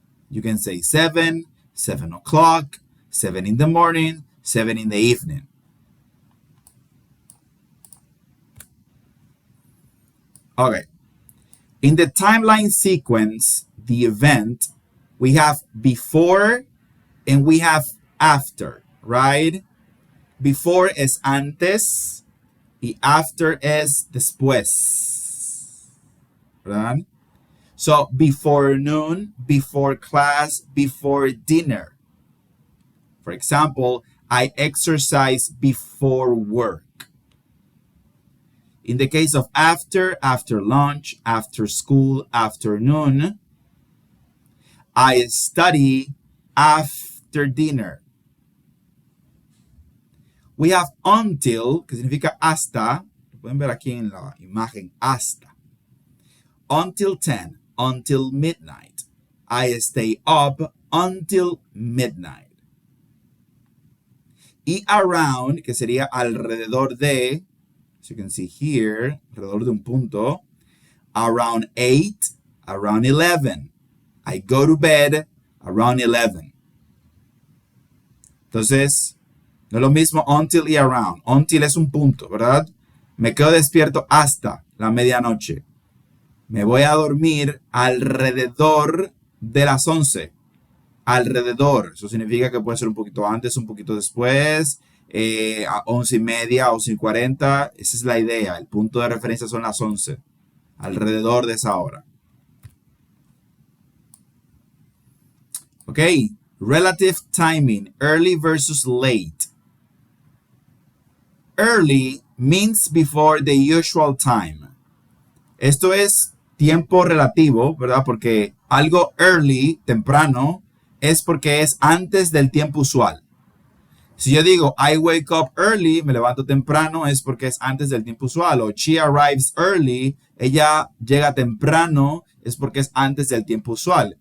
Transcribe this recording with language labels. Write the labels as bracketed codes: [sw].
[en] You can say 7, 7 o'clock, 7 in the morning, 7 in the evening. Okay. In the timeline sequence, the event, we have before and we have after, right? [es] Before es antes y after es después, ¿verdad? [en] So before noon, before class, before dinner. For example, I exercise before work. In the case of after lunch, after school, afternoon, I study after dinner. We have until, [es] que significa hasta. Pueden ver aquí en la imagen, hasta. [en] Until 10, until midnight. I stay up until midnight. [es] Y around, que sería alrededor de, [en] as you can see here, [es] alrededor de un punto, around 8, around 11. [en] I go to bed around 11. [es] Entonces, no es lo mismo until y around. Until es un punto, ¿verdad? Me quedo despierto hasta la medianoche. Me voy a dormir alrededor de las 11. Alrededor. Eso significa que puede ser un poquito antes, un poquito después, a 11:30, 11:40. Esa es la idea. El punto de referencia son las 11. Alrededor de esa hora. [en] Ok. Relative timing. Early versus late. Early means before the usual time. [es] Esto es tiempo relativo, ¿verdad? Porque algo early, temprano, es porque es antes del tiempo usual. Si yo digo, [en] I wake up early, [es] me levanto temprano, es porque es antes del tiempo usual. O [en] she arrives early, [es] ella llega temprano, es porque es antes del tiempo usual.